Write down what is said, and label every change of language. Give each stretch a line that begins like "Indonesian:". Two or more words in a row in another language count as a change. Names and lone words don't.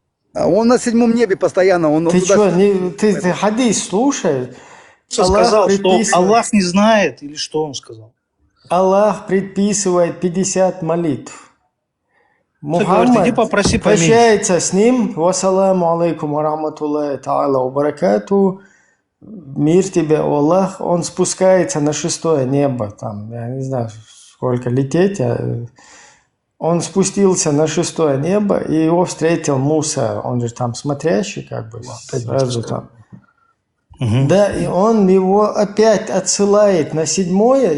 Russian: Он на 7-м небе постоянно. Ты что, ты хадис слушай? Что сказал, что Аллах не знает, или что он сказал? Аллах предписывает 50 молитв. Мухаммад прощается с ним.
Arabic: والسلام عليكم ورحمة الله تعالى وبركاته.
Russian: Мир тебе, Аллах. Он спускается на 6-е небо. Там, я не знаю, сколько лететь. Он спустился на 6-е небо, и его встретил Муса. Он же там смотрящий, сразу там. Да, и он его опять отсылает на 7-е.